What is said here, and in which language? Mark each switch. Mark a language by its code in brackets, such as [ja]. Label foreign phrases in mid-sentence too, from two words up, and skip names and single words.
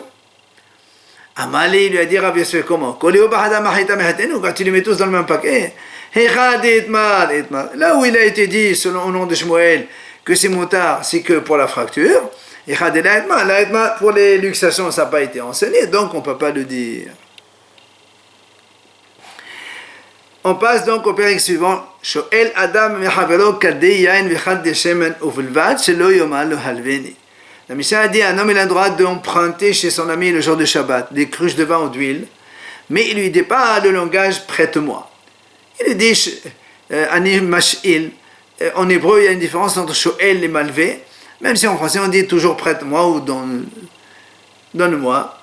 [fr] Amalé lui a dit Rabbi Yosef comment? Quand tu les mets tous dans le même paquet, là où il a été dit selon au nom de Shmuel que c'est moutard, c'est que pour la fracture, et pour les luxations ça n'a pas été enseigné, donc on ne peut pas le dire. On passe donc au période suivant. [he] שואל אדם מחבירו כדי יין וכד של שמן ובלבד שלא יאמר לו הלויני. [fr] La Mishnah a dit un homme il a le droit d'emprunter chez son ami le jour de Shabbat des cruches de vin ou d'huile, mais il lui dit pas le langage prête-moi. Il lui dit [he] אני משאיל. [fr] En hébreu il y a une différence entre shoel et malvé, même si en français on dit toujours prête-moi ou donne-moi.